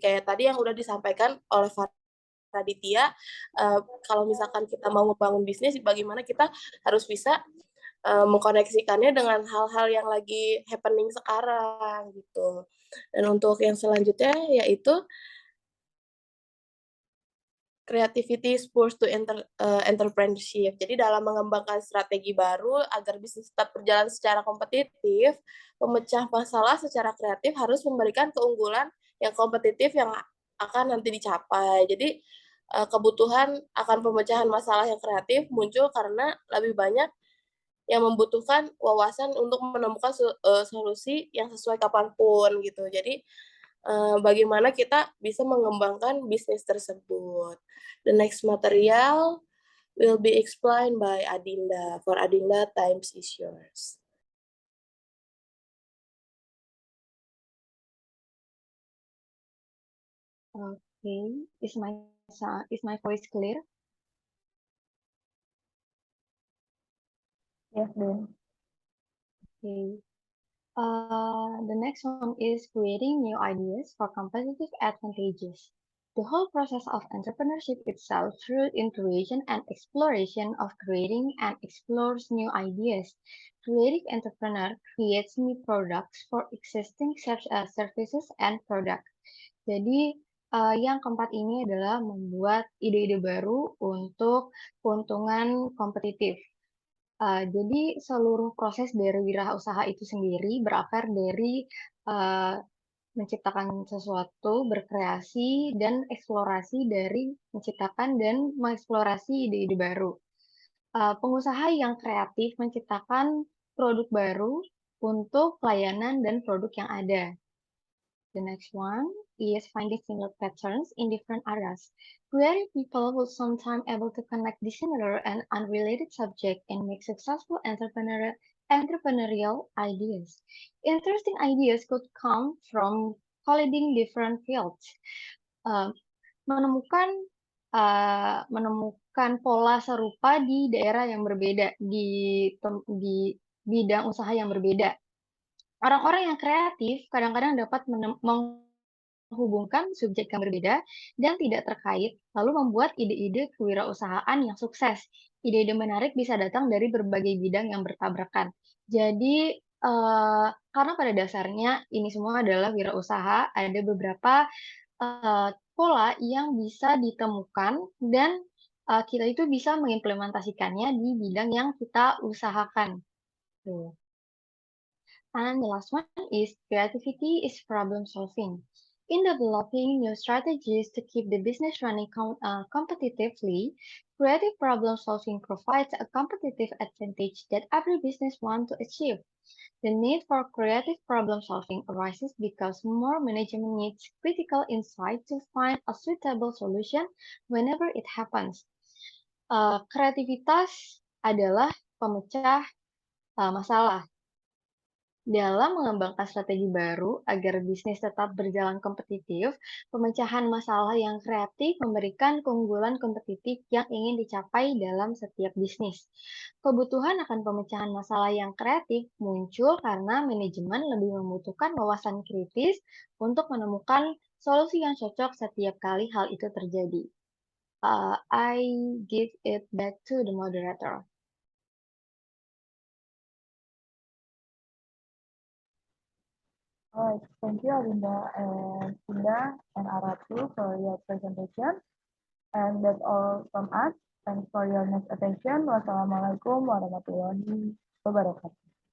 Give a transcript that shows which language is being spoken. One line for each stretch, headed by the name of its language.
Indonesian: Kayak tadi yang udah disampaikan oleh Raditya, kalau misalkan kita mau membangun bisnis, bagaimana kita harus bisa mengkoneksikannya dengan hal-hal yang lagi happening sekarang gitu. Dan untuk yang selanjutnya yaitu
English: creativity spurs to entrepreneurship.
Indonesian: Jadi dalam mengembangkan strategi baru agar bisnis tetap berjalan secara kompetitif, pemecah masalah secara kreatif harus memberikan keunggulan yang kompetitif yang akan nanti dicapai. Jadi kebutuhan akan pemecahan masalah yang kreatif muncul karena lebih banyak yang membutuhkan wawasan untuk menemukan solusi yang sesuai kapanpun gitu. Jadi bagaimana kita bisa mengembangkan bisnis tersebut.
English: The next material will be explained by Adinda. For Adinda, time is yours. Okay, is my voice clear? Yes, Din. Okay. The next one is creating new ideas for competitive advantages. The whole process of entrepreneurship itself through intuition and exploration of creating and explores new ideas. Creative entrepreneur creates new products for existing services and product.
Indonesian: Jadi yang keempat ini adalah membuat ide-ide baru untuk keuntungan kompetitif. Jadi seluruh proses dari wirausaha itu sendiri berakar dari menciptakan sesuatu, berkreasi, dan eksplorasi dari menciptakan dan mengeksplorasi ide-ide baru. Pengusaha yang kreatif menciptakan produk baru untuk pelayanan dan produk yang ada.
English: The next one is finding similar patterns in different areas. Creative people will sometimes able to connect dissimilar and unrelated subjects and make successful entrepreneurial ideas. Interesting ideas could come from colliding different fields.
Indonesian: Menemukan pola serupa di daerah yang berbeda, di bidang usaha yang berbeda. Orang-orang yang kreatif kadang-kadang dapat menghubungkan subjek yang berbeda dan tidak terkait, lalu membuat ide-ide kewirausahaan yang sukses. Ide-ide menarik bisa datang dari berbagai bidang yang bertabrakan. Jadi, karena pada dasarnya ini semua adalah wirausaha, ada beberapa pola yang bisa ditemukan dan kita itu bisa mengimplementasikannya di bidang yang kita usahakan. Tuh.
English: And the last one is creativity is problem solving. In developing new strategies to keep the business running competitively, creative problem solving provides a competitive advantage that every business wants to achieve. The need for creative problem solving arises because more management needs critical insight to find a suitable solution whenever it happens.
Indonesian: Kreativitas adalah pemecah masalah. Dalam mengembangkan strategi baru agar bisnis tetap berjalan kompetitif, pemecahan masalah yang kreatif memberikan keunggulan kompetitif yang ingin dicapai dalam setiap bisnis. Kebutuhan akan pemecahan masalah yang kreatif muncul karena manajemen lebih membutuhkan wawasan kritis untuk menemukan solusi yang cocok setiap kali hal itu terjadi.
English: I give it back to the moderator. Alright, thank you Arinda and Indah and Aratu for your presentation. And that's all from us. Thanks for your next attention.
Arabic: Wassalamualaikum warahmatullahi wabarakatuh.